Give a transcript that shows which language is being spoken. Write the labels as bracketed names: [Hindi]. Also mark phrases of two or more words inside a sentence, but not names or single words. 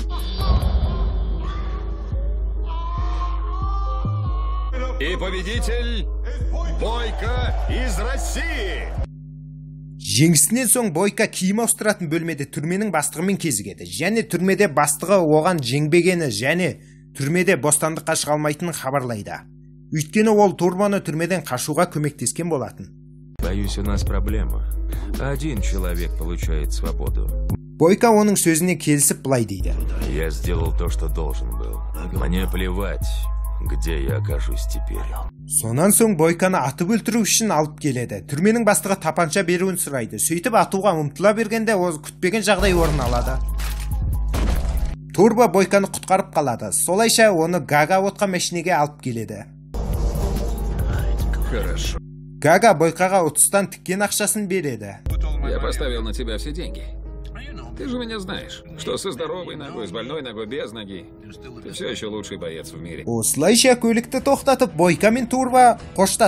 [Russian] И победитель Бойка из России. [Kazakh] Жеңісінен соң Бойка киім ауыстыратын бөлмеде түрменің бастығымен кезігеді. Және түрмеде бастығы оған жеңбегені және түрмеде бостандыққа шыға алмайтынын хабарлайды. Өйткені ол Турбоны түрмеден қашуға көмектескен болатын. [Russian] Боюсь, у нас проблема. Один человек получает свободу. [Kazakh] Бойка оның сөзіне келісіп былай дейді. [Russian] Я сделал то, что должен был. Мне плевать, где я окажусь теперь. [Kazakh] Сонан соң Бойканы атып өлтіру үшін алып келеді. Түрменің бастығы тапанша беруін сұрайды. Сөйтіп атуға ұмтыла бергенде ол күтпеген жағдай орын алады. Турбо Бойканы құтқарып қалады. Солайша оны Гага отқа мәшинеге алып келеді. [Russian] Хорошо. [Kazakh] Гага Бойкаға 30-тан тіккен ақшасын береді. [Russian] Я поставил на тебя все деньги. Ты же меня знаешь, что со здоровой ногой, с больной ногой, без ноги. Ты все еще лучший боец в мире. [Kazakh] Осылайша көлікті тоқтатып, Бойка мен Турбо қоштасады.